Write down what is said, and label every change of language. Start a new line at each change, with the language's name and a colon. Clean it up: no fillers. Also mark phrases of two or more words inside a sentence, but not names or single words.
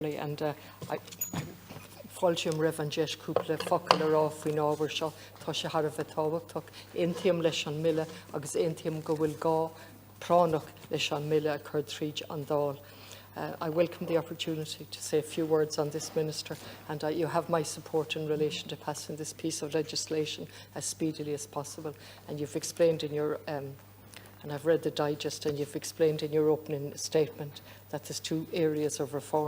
English: and I
Irish: fáilte raibh an deis cúpla focail ará faoin ábhar seo tá sé thar a bheith tábhachtach aontaíonn leis an mBille agus aontaíonn go bhfuil gá pránach leis an mBille a chur tríd an dáil.
English: I welcome the opportunity to say a few words on this, Minister, and you have my support in relation to passing this piece of legislation as speedily as possible. And you've explained in your and I've read the digest, and you've explained in your opening statement that there's two areas of reform.